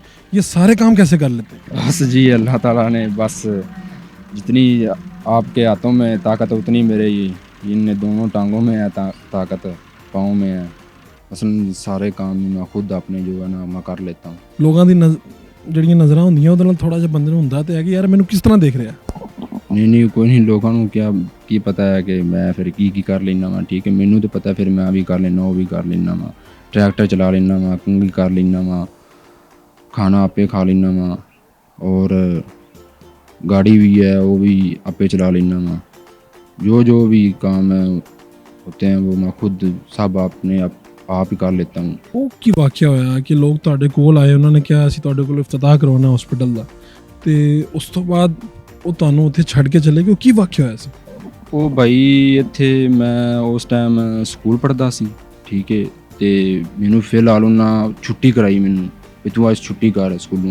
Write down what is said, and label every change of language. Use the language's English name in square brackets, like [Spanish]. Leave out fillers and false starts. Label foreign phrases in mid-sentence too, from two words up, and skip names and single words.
[Urdu] یہ سارے کام کیسے کر لیتے ہیں؟ بس جی اللہ تعالیٰ نے بس جتنی آپ کے ہاتھوں میں طاقت اتنی میرے ان دونوں ٹانگوں میں ہے طاقت، پاؤں میں ہے۔ مثلا سارے کام میں خود اپنے جو ہے نا میں کر لیتا ہوں۔ [Punjabi] لوگوں کی جڑیاں نظراں ہوندیاں ਉਹਦੇ ਨਾਲ تھوڑا ਜਿਹਾ ਬੰਦੇ ਨੂੰ ਹੁੰਦਾ ਤੇ ਹੈ ਕਿ ਯਾਰ ਮੈਨੂੰ ਕਿਸ ਤਰ੍ਹਾਂ ਦੇਖ ਰਿਹਾ। نہیں کوئی نہیں، لوگوں ਨੂੰ ਕੀ ਪਤਾ ਹੈ ਕਿ ਮੈਂ ਫਿਰ ਕੀ ਕਰ ਲੈਣਾ ਵਾ। ਠੀਕ ਹੈ، ਮੈਨੂੰ ਤਾਂ ਪਤਾ ਫਿਰ ਮੈਂ ਵੀ ਕਰ ਲੈਣਾ, ਉਹ ਵੀ ਕਰ ਲੈਣਾ ਵਾ। ਟਰੈਕਟਰ ਚਲਾ ਲੈਣਾ ਵਾ, ਕੰਘੀ ਕਰ ਲੈਣਾ ਵਾ, ਖਾਣਾ ਆਪੇ ਖਾ ਲੈਣਾ ਵਾ, [Urdu] اور گاڑی بھی ہے وہ بھی آپ [Punjabi] چلا لینا وا۔ [Urdu] جو بھی کام ہے ہوتے ہیں وہ میں خود سب اپنے آپ ہی کر لیتا ہوں۔ [Punjabi] ਉਹ ਕੀ ਵਾਕਿਆ ਹੋਇਆ ਕਿ ਲੋਕ ਤੁਹਾਡੇ ਕੋਲ ਆਏ, ਉਹਨਾਂ ਨੇ ਕਿਹਾ ਅਸੀਂ ਤੁਹਾਡੇ ਕੋਲ ਇਫਤਤਾਹ ਕਰਵਾਉਣਾ ਹਸਪੀਟਲ ਦਾ, ਤੇ ਉਸ ਤੋਂ ਬਾਅਦ ਉਹ ਤੁਹਾਨੂੰ ਉੱਥੇ ਛੱਡ ਕੇ ਚਲੇ ਗਏ? ਉਹ ਕੀ ਵਾਕਿਆ ਹੋਇਆ ਸੀ? ਉਹ ਬਾਈ ਇੱਥੇ ਮੈਂ ਉਸ ਟਾਈਮ ਸਕੂਲ ਪੜ੍ਹਦਾ ਸੀ, ਠੀਕ ਹੈ, ਤੇ ਮੈਨੂੰ ਫਿਲਹਾਲ ਉਹਨਾਂ ਛੁੱਟੀ ਕਰਾਈ ਮੈਨੂੰ ਵੀ ਤੂੰ ਅੱਜ ਛੁੱਟੀ ਕਰ ਸਕੂਲੋਂ।